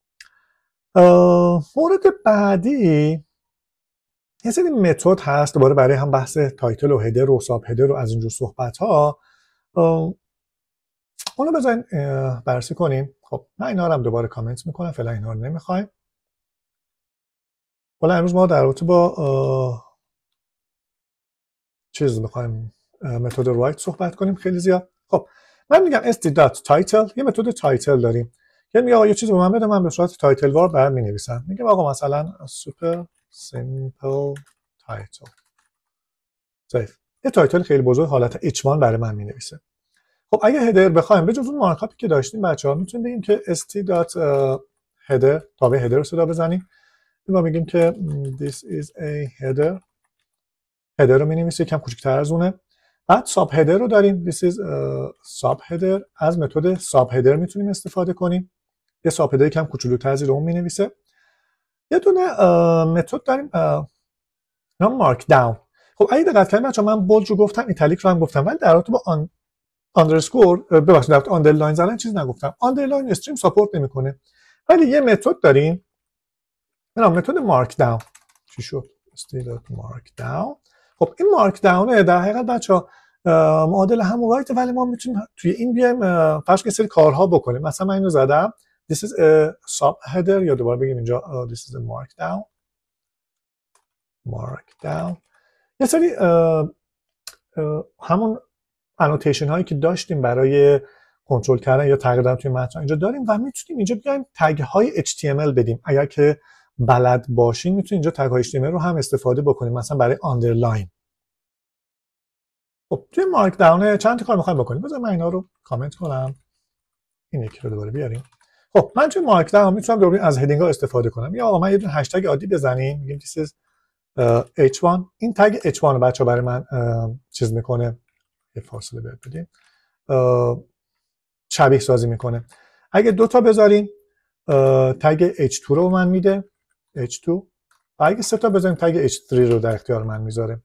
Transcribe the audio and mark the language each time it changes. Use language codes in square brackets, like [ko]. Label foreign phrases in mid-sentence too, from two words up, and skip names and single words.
[fa] مورد بعدی یه سری متد هست دوباره برای هم بحث تایتل و هدر و [en] sub header [fa] و از اینجور صحبت ها، اونو بذارین بررسی کنیم. خب من اینا رو هم دوباره کامنت میکنم، فعلا اینا رو نمیخوایم. حالا امروز ما در رابطه با چیز میخوایم متد رایت صحبت کنیم خیلی زیاد. خب من میگم st.title، یه متد تایتل داریم که میگه آقا یه چیزی به من بده، من به صورت تایتل وار برام مینویسم. میگم آقا مثلا [en] super simple title [fa] سیف، یه تایتل خیلی بزرگ حالت h1 برای من مینویسه. خب اگه هدر بخوایم به جز اون مارکاپی که داشتیم بچه‌ها میتونیم بگیم که st.header تابع هدر رو صدا بزنیم و میگیم که [en] this is a header، [fa] هدر رو مینویسیم یکم کوچیک‌تر از اونه. بعد [en] sub header [fa] رو داریم [en] this is sub header، [fa] از متد [en] sub header [fa] میتونیم استفاده کنیم، یه [en] sub header [fa] یکم کوچولوتر زیر اون مینویسه. یه دونه متد داریم نام مارک داون. خب اگه دقت کنید بچه‌ها من بولد رو گفتم، ایتالیک رو هم گفتم، ولی در رابطه با آندرسکور ببخشید در رابطه آندرلاین زدن چیز نگفتم. آندرلاین استریم ساپورت نمیکنه، ولی یه متد داریم به نام متد مارک داون. چی شد؟ استیلات مارک داون. خب این مارک داون در حقیقت بچه‌ها معادل همون رایت، ولی ما میتونیم توی این بیایم فرض کنید سری کارها بکنیم. مثلا من اینو زدم [en] this is a sub header، [fa] یا دوباره بگیم اینجا [en] this is a mark down. [fa] یه سری همون انوتیشن هایی که داشتیم برای کنترل کردن یا تغییر دادن توی متن اینجا داریم و میتونیم اینجا بیایم تگ های HTML بدیم. اگر که بلد باشین میتونیم اینجا تگ های HTML رو هم استفاده بکنیم، مثلا برای آندرلاین. خب توی مارک داون چند تا کار میخوایم بکنیم، بذار من اینا رو کامنت کنم، این یکی رو دوباره بیاریم. خب من توی مارک داون میتونم دوباره از هدینگ ها استفاده کنم، یا آقا من یه دونه هشتگ عادی بزنیم میگیم [en] this is h1. [fa] این تگ h1 رو بچه‌ها برای من چیز میکنه، یه فاصله بدیم، شبیه سازی میکنه. اگه دو تا بذاریم تگ h2 رو من میده h2، و اگه سه تا بذاریم تگ h3 رو در اختیار من میذاره.